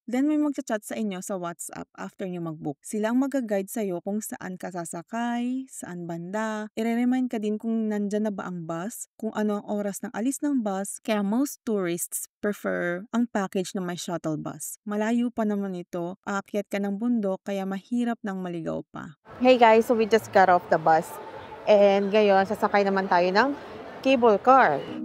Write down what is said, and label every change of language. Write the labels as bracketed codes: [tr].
[tl] Then may magchat-chat sa inyo sa WhatsApp after nyo mag-book. Sila ang mag-guide sa'yo kung saan ka sasakay, saan banda. I-remind ka din kung nandyan na ba ang bus, kung ano ang oras ng alis ng bus, kaya [en] most tourists prefer [tl] ang package na may shuttle bus. Malayo pa naman ito, aakyat ka ng bundok kaya mahirap nang maligaw pa. [en] Hey guys, so we just got off the bus. [tl] And ngayon, sasakay naman tayo ng cable car.